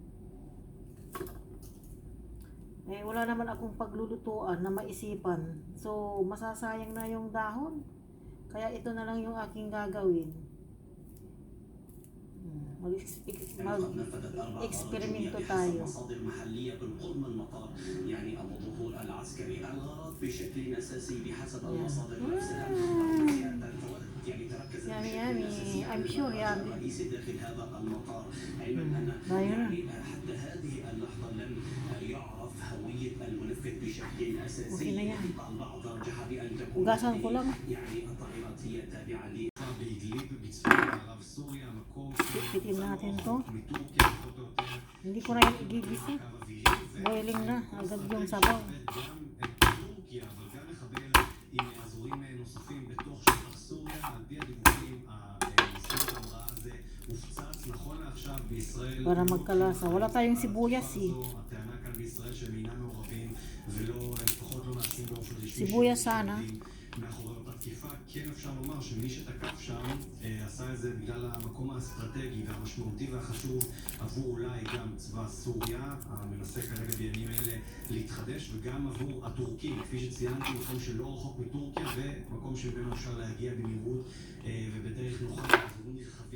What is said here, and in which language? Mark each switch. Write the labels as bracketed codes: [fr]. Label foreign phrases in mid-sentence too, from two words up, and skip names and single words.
[tl] Wala naman akong paglulutuan na maisipan. So, masasayang na yung dahon. Kaya ito na lang yung aking gagawin. mag-eksperimento tayo. [en] Yummy, yummy. I'm sure yummy. [tl] Tayo na. Okay na yan. Ugasan ko lang. Pitin natin to. Hindi ko na yung igigisa. Boiling na. Agad yung sabaw. Para magkalasa. Wala tayong sibuyas Sibuyas sana. [he] כן אפשר לומר שמי שתקף שם עשה את זה בגלל המקום האסטרטגי והמשמעותי והחשוב עבור אולי גם צבא סוריה המנסה כרגע בימים אלה להתחדש וגם עבור הטורקים כפי שציינתי מקום שלא רחוק מטורקיה ומקום שממנו אפשר להגיע במהירות ובדרך נוחה לעזורים נרחבים